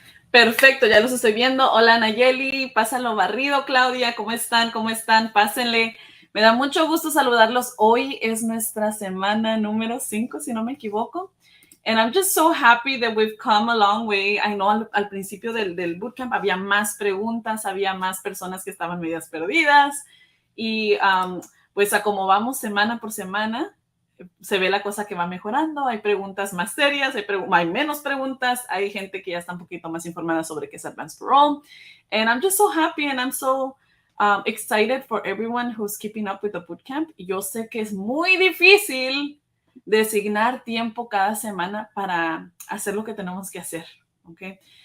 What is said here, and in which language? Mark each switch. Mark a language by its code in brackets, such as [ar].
[es] Perfecto, ya los estoy viendo. Hola Nayeli, pásalo barrido. Claudia, ¿cómo están? ¿Cómo están? Pásenle. Me da mucho gusto saludarlos. Hoy es nuestra semana número 5, si no me equivoco. [en] And I'm just so happy that we've come a long way. I know [es] al principio del bootcamp había más preguntas, había más personas que estaban medias perdidas. Y pues a como vamos semana por semana, se ve la cosa que va mejorando, hay preguntas más serias, hay menos preguntas, hay gente que ya está un poquito más informada sobre qué es Advance Parole. [en] And I'm just so happy and I'm so excited for everyone who's keeping up with the bootcamp. [es] Yo sé que es muy difícil designar tiempo cada semana para hacer lo que tenemos que hacer, ¿ok?